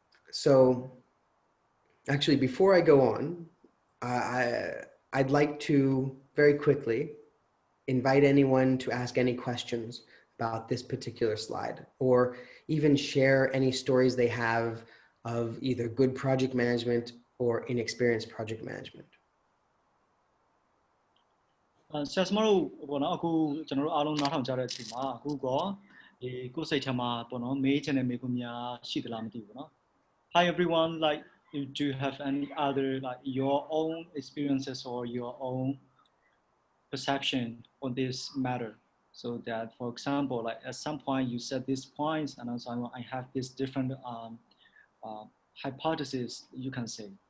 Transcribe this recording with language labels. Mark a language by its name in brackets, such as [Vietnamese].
[English] So actually, before I go on, I'd like to very quickly invite anyone to ask any questions about this particular slide, or even share any stories they have of either good project management or inexperienced project management. [Burmese] ဆရာစမတို့ပေါ့နော်အခုကျွန်တော်တို့အားလုံးနားထောင်ကြတဲ့အချိန်မှာအခုကောဒီကိုယ်စိတ်ထဲမှာပေါ့နော်မေးချင်တဲ့မေးခွန်းများရှိသလားမသိဘူးပေါ့နော် [English] Hi everyone, like do you have any other like your own experiences or your own perception on this matter? So that, for example, like at some point you said these points, and also I have this different hypothesis, you can say.